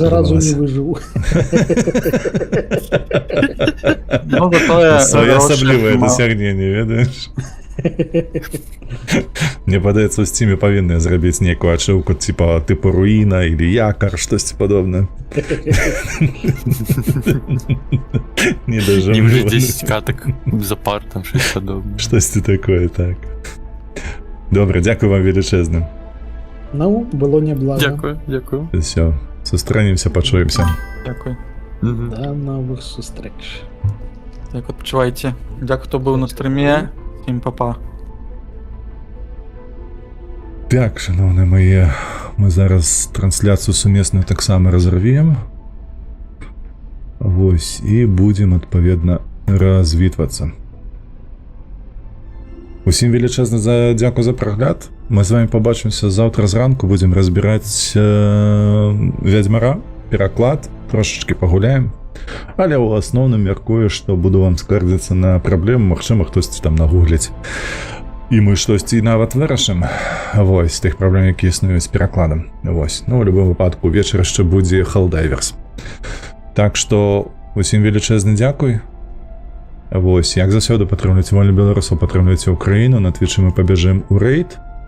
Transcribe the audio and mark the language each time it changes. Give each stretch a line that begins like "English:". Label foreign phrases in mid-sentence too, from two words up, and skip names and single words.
Belarusian: нікога разу не спадабалася. выжыў. Ну, затое... Своє асаблівае дасягненне, ведаеш? Мне падаецца, у Стиме павінны зрабіць нейкую ачыўку типу руіна или якар, штосьці падобнае. Не Не вже дажыву.
Ukrainian: 10 каток за пар, там щось подобне.
Belarusian: Штосьці такое, так. Добре, дзякую вам велічэзны. Ну, было неблага.
Ukrainian: Дякую.
Belarusian: Все, сустрэнемся, пачуемся.
Ukrainian: Дякую.
Belarusian: Да новых сустрэч. Так, адпачывайце. Дзякуй, хто быў на стрыме.
Ukrainian: Всім папа. Так, шановні мої, ми зараз трансляцію сумісну таксама разорвем.
Belarusian: Вось,
Ukrainian: і будемо, відповідно, розвітуватися. Усім величезне дякую за прогляд. Ми з вами побачимося завтра зранку, будемо розбирати Ведьмара, переклад, трошечки погуляємо.
Belarusian: Але у основному мяркую, що буду вам скардзіцца на праблему, магчыма, хтось там нагугліць. І мы штосьці нават вырашым. Вось, тых праблем, які існуюць з перакладам. Вось, ну, у любым выпадку, вечар яшчэ будзе Helldivers. Так што, усім велічэзны дзякуй. Вось, як заўсёды, падтрымлівайце вольных беларусаў, падтрымлівайце Украіну, на Твічы мы пабяжым у рэйд.